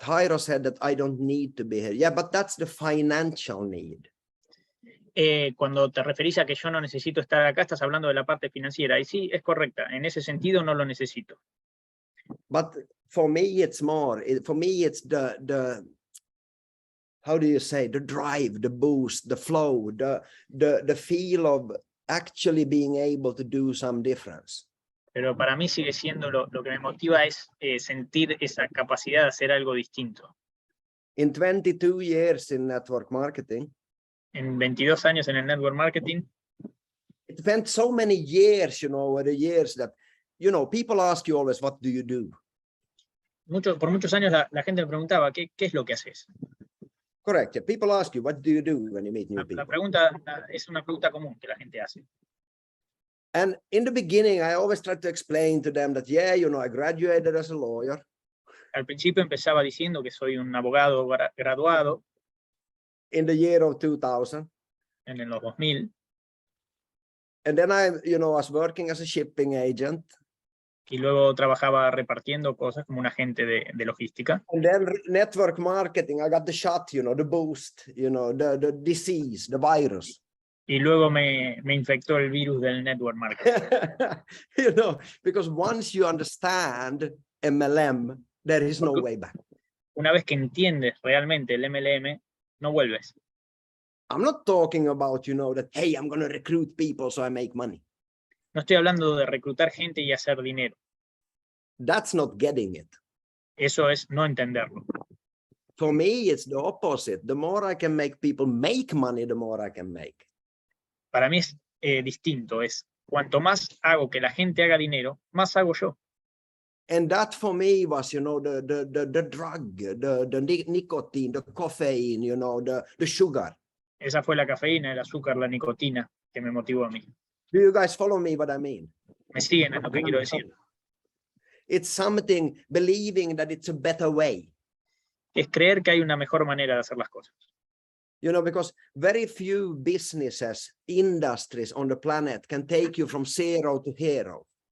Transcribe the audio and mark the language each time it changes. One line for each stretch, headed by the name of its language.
English: Jairo said that I don't need to be here. Yeah, but that's the financial need.
Spanish: Cuando te referís a que yo no necesito estar acá, estás hablando de la parte financiera. Y sí, es correcta. En ese sentido no lo necesito.
English: But for me, it's more. For me, it's the how do you say, the drive, the boost, the flow, the feel of actually being able to do some difference.
Spanish: Pero para mí sigue siendo lo que me motiva es sentir esa capacidad de hacer algo distinto.
English: In 22 years in network marketing,
Spanish: En 22 años en el network marketing,
English: it spent so many years, over the years that, people ask you always, what do you do?
Spanish: por muchos años la gente me preguntaba, ¿qué es lo que haces?
English: Correct. Yeah. People ask you, what do you do when you meet new people?
Spanish: La pregunta es una pregunta común que la gente hace.
English: And in the beginning, I always tried to explain to them that, yeah, I graduated as a lawyer.
Spanish: Al principio empezaba diciendo que soy un abogado graduado.
English: In the year of 2000.
Spanish: En los 2000.
English: And then I, was working as a shipping agent.
Spanish: Y luego trabajaba repartiendo cosas como un agente de logística.
English: And then network marketing, I got the shot, the boost, the disease, the virus.
Spanish: Y luego me infectó el virus del network marketing.
English: Because once you understand MLM, there is no way back.
Spanish: Una vez que entiendes realmente el MLM, no vuelves.
English: I'm not talking about, that, hey, I'm going to recruit people so I make money.
Spanish: No estoy hablando de reclutar gente y hacer dinero.
English: That's not getting it.
Spanish: Eso es no entenderlo.
English: For me, it's the opposite. The more I can make people make money, the more I can make.
Spanish: Para mí es distinto. Es cuanto más hago que la gente haga dinero, más hago yo.
English: And that for me was, the drug, the nicotine, the caffeine, the sugar.
Spanish: Esa fue la cafeína, el azúcar, la nicotina que me motivó a mí.
English: Do you guys follow me what I mean?
Spanish: ¿Me siguen en lo que quiero decir?
English: It's something believing that it's a better way.
Spanish: Es creer que hay una mejor manera de hacer las cosas.
English: Because very few businesses, industries on the planet can take you from 0 to hero.